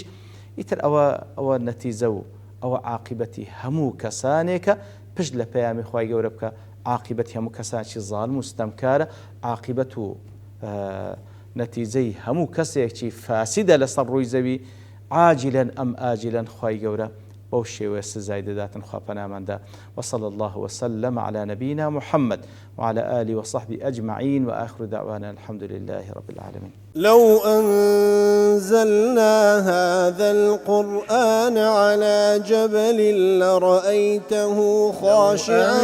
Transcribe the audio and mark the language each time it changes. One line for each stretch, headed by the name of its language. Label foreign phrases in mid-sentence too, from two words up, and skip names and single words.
Central Kurdish: ئیتر ئەوە نەتیجە و ئەوە عاقبەتی هەموو کەسانێکە پشت لە پەیامی خوای گەورە بکە. عاقبەتی هەموو کەسانێکی زاڵم و ستەمکارە، عاقبەت و نەتیجەی هەموو کەسێکی فاسیدە لەسەر ڕووی زەوی عاجلەن ئەم ئاجلەن خوای گەورە بەو شێوەیە سزای دەداتن خوا پەناماندا.
Arabic: وصلى الله وسلم على نبينا محمد وعلى آله وصحبه أجمعين وآخر دعوانا الحمد لله رب العالمين. لو أنزلنا هذا القرآن على جبل لرأيته خاشعا